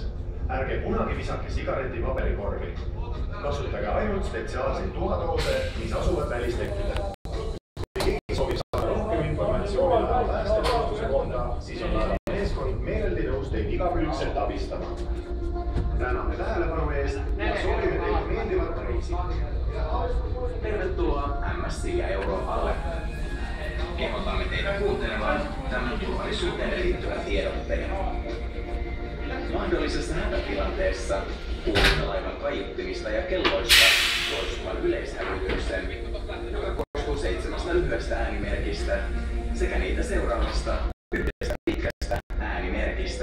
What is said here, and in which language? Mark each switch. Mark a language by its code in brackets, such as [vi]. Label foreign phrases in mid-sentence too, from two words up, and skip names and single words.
[et] Ärge kunagi visake sigareti paberikorvi. Kasutage ainult spetsiaalseid tuhatoose, mis asuvad välistekkidel. Kui keegi soovib saada rohkem informatsiooni laeva päästevastuse kohta, siis on laeva meeskond meeleldi nõus teid igakülgselt abistama. Täname tähelepanu eest ja soovime teile meeldivat reisi. [fi] Tervetuloa MSC Euroopalle. Kehotamme teitä kuuntelemaan tämän turvallisuuteen liittyvän tiedotteen. Mahdollisessa hätätilanteessa kuulemme laivan kaiuttimista ja kelloista toistuvan yleishälytyksen, joka koostuu 7 lyhyestä äänimerkistä sekä niitä seuraavasta 1 pitkästä äänimerkistä.